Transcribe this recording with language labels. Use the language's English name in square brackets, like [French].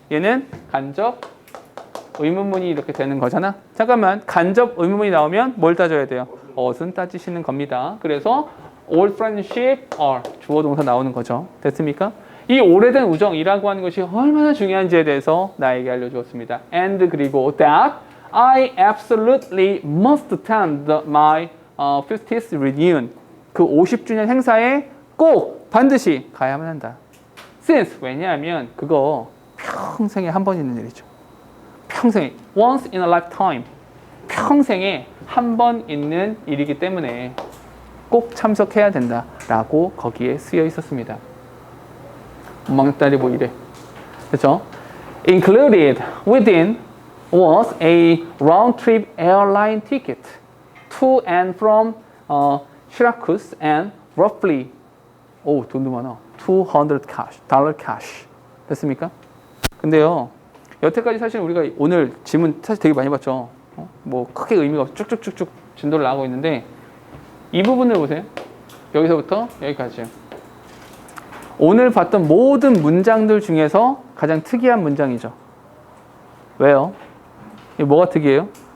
[Korean] 얘는 간접 의문문이 이렇게 되는 거잖아. 잠깐만 간접 의문문이 나오면 뭘 따져야 돼요? 어순 따지시는 겁니다. 그래서 old friendship are 주어 동사 나오는 거죠. 됐습니까? 이 오래된 우정이라고 하는 것이 얼마나 중요한지에 대해서 나에게 알려주었습니다. [English] And [Korean] 그리고 [English] that I absolutely must attend my 50th reunion. [Korean] 그 50주년 행사에 꼭 반드시 가야만 한다. [English] Since [Korean] 왜냐하면 그거 평생에 한 번 있는 일이죠. 평생에 [English] once in a lifetime. [Korean] 평생에 한 번 있는 일이기 때문에 꼭 참석해야 된다라고 거기에 쓰여 있었습니다. 막내딸이 뭐 이래. 그렇죠? [English] Included within was a round-trip airline ticket to and from Syracuse and roughly [Korean] 돈도 많아. [English] $200 cash. [Korean] 됐습니까? 근데요. 여태까지 사실 우리가 오늘 지문 사실 되게 많이 봤죠. 뭐 크게 의미가 없이 쭉쭉쭉쭉 진도를 나가고 있는데 이 부분을 보세요. 여기서부터 여기까지요. 오늘 봤던 모든 문장들 중에서 가장 특이한 문장이죠. 왜요? 이게 뭐가 특이해요?